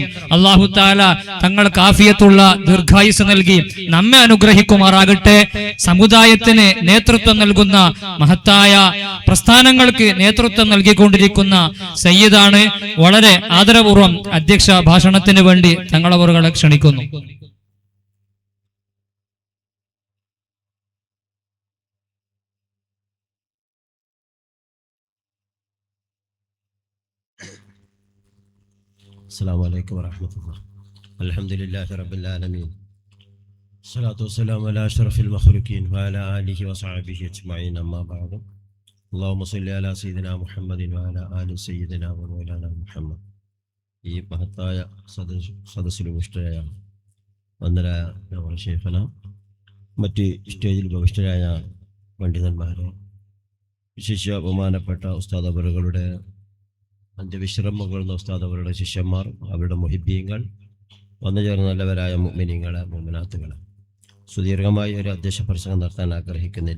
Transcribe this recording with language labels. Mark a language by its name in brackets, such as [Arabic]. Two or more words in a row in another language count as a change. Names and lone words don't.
[Malayalam] അല്ലാഹു തആല തങ്ങൾക്ക് ആഫിയത്തുള്ള ദീർഘായുസ് നൽകി നമ്മെ അനുഗ്രഹിക്കുമാറാകട്ടെ. സമുദായത്തിന് നേതൃത്വം നൽകുന്ന മഹത്തായ പ്രസ്ഥാനങ്ങൾക്ക് നേതൃത്വം നൽകിക്കൊണ്ടിരിക്കുന്ന സയ്യിദാണ്. വളരെ ആദരപൂർവ്വം അധ്യക്ഷ ഭാഷണത്തിന് വേണ്ടി തങ്ങളവറുകളെ ക്ഷണിക്കുന്നു. [Arabic] السلام عليكم ورحمة الله. الحمد لله رب العالمين. الصلاة والسلام على أشرف المخلوقين وعلى آله وصحبه أجمعين. أما بعد. اللهم صل على سيدنا محمد وعلى آل سيدنا ومولانا محمد. [Malayalam] ഈ മഹത്തായ സദസ്സിൽ ഉപവിഷ്ടരായ വന്ദരായ നമ്മുടെ ശൈഖന, മറ്റ് സ്റ്റേജിൽ ഉപവിഷ്ടരായ പണ്ഡിതന്മാരെ, വിശിഷ്യ ബഹുമാനപ്പെട്ട ഉസ്താദ് അവറുകളുടെ അന്ത്യവിശ്രമം കൊള്ളുന്ന ഉസ്താദ് അവരുടെ ശിഷ്യന്മാർ, അവരുടെ മുഹിബ്ബീങ്ങൾ, വന്നു ചേർന്ന നല്ലവരായ മുഅ്മിനീങ്ങളെ, മുഅ്മിനാത്തുകളെ, സുദീർഘമായി ഒരു അധ്യക്ഷ പ്രസംഗം നടത്താൻ ആഗ്രഹിക്കുന്നില്ല.